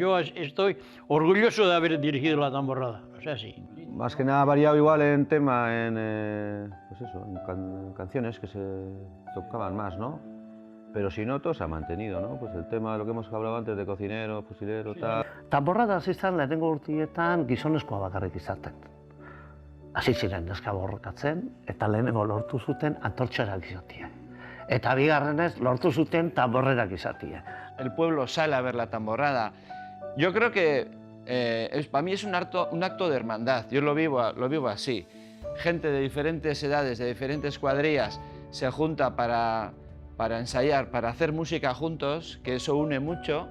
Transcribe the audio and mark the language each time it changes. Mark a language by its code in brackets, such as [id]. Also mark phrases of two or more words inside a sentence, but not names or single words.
[es] Yo estoy orgulloso de haber dirigido la tamborrada, o sea, sí. Más que nada ha variado igual en tema, pues eso, en canciones que se tocaban más, ¿no? Pero si no, todo se ha mantenido, ¿no? Pues el tema de lo que hemos hablado antes de cocinero, fusilero, tal... [eu] Tamborrada izan lehenengo urtietan gizonezkoa bakarrik izaten. Hasi ziren neska borrokatzen eta lehenengo lortu zuten antortxerak izatea. Eta bigarrenez lortu zuten tamborrerak izatea. [es] El pueblo sale a ver la tamborrada. Yo creo que para mí es un acto de hermandad, yo lo vivo así. Gente de diferentes edades, de diferentes cuadrillas, se junta para ensayar, para hacer música juntos, que eso une mucho.